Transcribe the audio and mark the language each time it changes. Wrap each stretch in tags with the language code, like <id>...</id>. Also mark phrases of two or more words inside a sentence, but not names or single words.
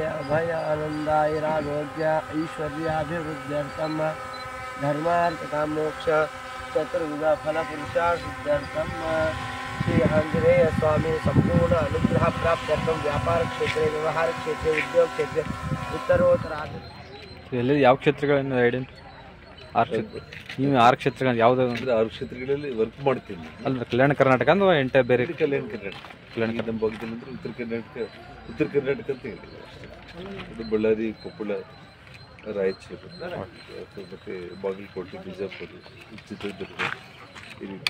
<sa>अभय आनन्दायरारोग्य ऐश्वर्याभिवृद्ध्यर्थं धर्मार्थकामोक्ष चतुर्विध फलपुरुषार्थं श्री आञ्जनेय स्वामी संपूर्ण अनुग्रह प्राप्त्यर्थं व्यापार क्षेत्रे व्यवहार क्षेत्रे उद्योग क्षेत्रे उत्तरोत्तराभिवृद्धि.</sa> <kn>ಎಲ್ಲಿ ಯಾವ ಕ್ಷೇತ್ರಗಳನ್ನು ಐಡೆಂಟ್ ನೀವು 6 ಕ್ಷೇತ್ರಗಳು ಯಾವ್ದು? 6 ಕ್ಷೇತ್ರಗಳಲ್ಲಿ ವರ್ಕ್ ಮಾಡ್ತೀನಿ. ಅಲ್ಲ, ಕಲ್ಯಾಣ ಕರ್ನಾಟಕ ಅಂದ್ರೆ ಎಂಟೆ ಬೇರೆ? ಕಲ್ಯಾಣ ಕರ್ನಾಟಕ ನಮ್ಮ ಭಾಗದಲ್ಲಿ ಅಂದ್ರೆ ಉತ್ತರ ಕರ್ನಾಟಕ ಅಂತ ಹೇಳಿ, ಇದು ಬಳ್ಳಾರಿ, ಕೊಪ್ಪಳ, ರಾಯಚೂರು, ಮತ್ತು ಬಾಗಲಕೋಟೆ, ಬಿಜಾಪುರ, ಚಿತ್ರದುರ್ಗ, ಈ ರೀತಿ.</kn>